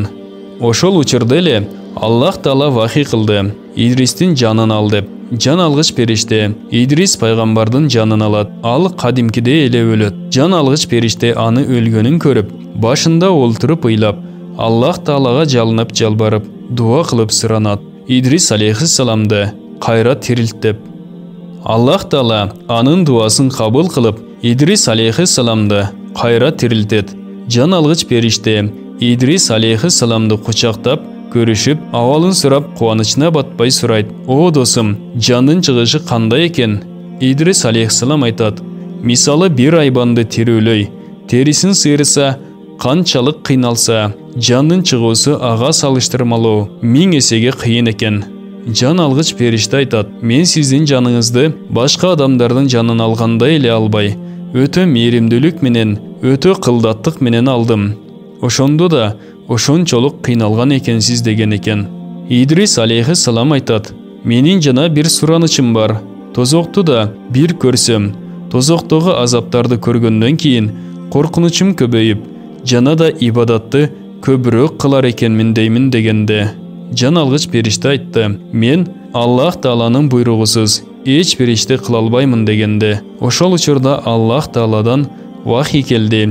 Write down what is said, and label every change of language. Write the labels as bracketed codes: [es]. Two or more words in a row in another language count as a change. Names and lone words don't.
[ky] Ошол учурда эле Аллах Таала вахий кылды: "İdris'tin жанын ал" деп. Жан алгыч периште İdris пайгамбардын жанын алат. Ал кадимкидей эле өлөт. Жан алгыч периште аны өлгөнүн көрүп, башында олтуруп ыйлап, Аллах Таалага жалынып жалбарып, дуа кылып суранат: "İdris aleyhisselamды кайра тирилт" деп. Аллах Таала анын дуасын кабыл кылып, İdris aleyhisselamды кайра тирилтет. Жан алгыч периште İdris aleyhisselamды кучактап, көрүшүп, абалын сурап, кубанычына батпай сурайт: "О досум, жандын чыгышы кандай экен?" İdris aleyhisselam айтат: "Мисалы бир айбанды тирүүлөй, терисин сыйрыса, канчалык кыйналса, жандын чыгуусу ага салыштырмалуу 1000 эсеге кыйын экен." Жан алгыч периште айтат: "Мен сиздин жаныңызды башка адамдардын жанын алгандай эле албай, өтө мээримдүүлүк менен, өтө кылдаттык менен алдым. Ошондо да ошончолук кыйналган экенсиз" деген экен. İdris aleyhisselam айтат: "Менин жана бир суранычым бар. Тозокту да бир көрсөм, тозоктогу азаптарды көргөндөн кийин коркунучум көбөйүп, жана да ибадатты көбүрөөк кылар экенмин деймин дегенде, жан алгыч периште айтты: "Мен Аллах Тааланын буйругусуз эч бир ишти кыла албаймын" дегенде, ошол учурда Аллах Тааладан вахий келди.